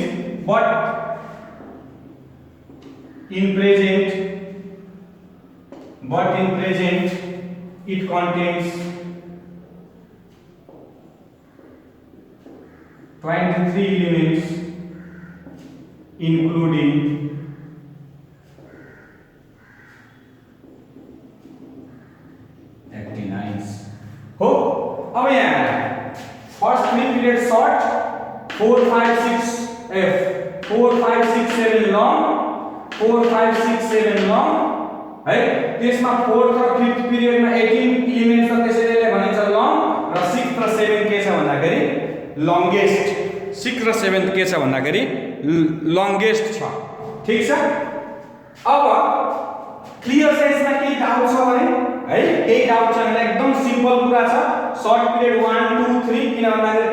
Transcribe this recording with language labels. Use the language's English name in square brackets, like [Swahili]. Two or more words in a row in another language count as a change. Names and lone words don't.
[English] But in present it contains 23 elements including actinides. [Nepali] हो अब यहाँ [English] first mid period short [Nepali] 4 5 6 F 4 5 6 7 long 4 5 6 7 long है त्यसमा 4th र 5th पिरियड मा 18 एलिमेन्ट्स छ त्यसैले भनिन्छ long र 6th र 7th के छ भन्दाखेरि longest 6th र 7th के छ भन्दाखेरि longest छ ठीक छ अब [English] clear sense [Nepali] केही डाउट छ भने है केही डाउट छ भने एकदम सिम्पल कुरा छ [English] short period [Nepali] 1 2 3 किन भन्दाखेरि